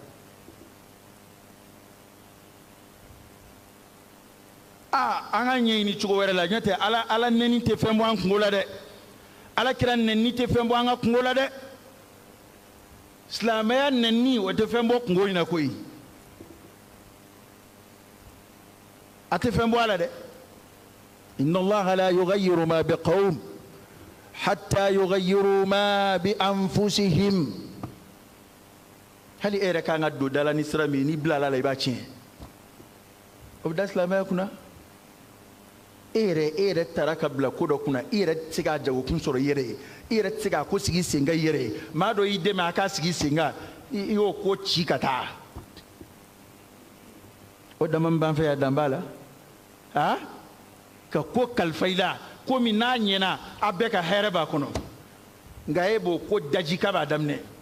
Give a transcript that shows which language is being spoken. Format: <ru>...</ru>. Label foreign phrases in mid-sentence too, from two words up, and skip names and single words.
<bm>an ka ɲɛɲini cogo wɛrɛ la n'o tɛ ala nɛni tɛ fɛn bɔ an kungo la dɛ ala kira nɛni tɛ fɛn bɔ an ka kungo la dɛ silamɛya nɛni o tɛ fɛn bɔ kungo in na koyi a tɛ fɛn bɔ a la dɛ</bm> <ar>إن الله لا يغير ما بقوم حتى يغيروا ما بأنفسهم</ar> <bm>hali ere ka nga do dala ni sira mi ni blala la iba tiɲɛ o bɛ da silamɛya kunna ere tara ka bila ko dɔ kunna ere tɛ se k'a jagokun sɔrɔ i yɛrɛ ye i yɛrɛ tɛ se k'a ko sigi sen kan i yɛrɛ ye maa dɔ y'i dɛmɛ a k'a sigi sen kan i y'o ko ci ka taa o dama min b'an fɛ yan dan b'a la ka ko kalifa i la ko min n'a ɲɛna a bɛɛ ka hɛrɛ b'a kɔnɔ nka e b'o ko daji k'a b'a daminɛ</bm>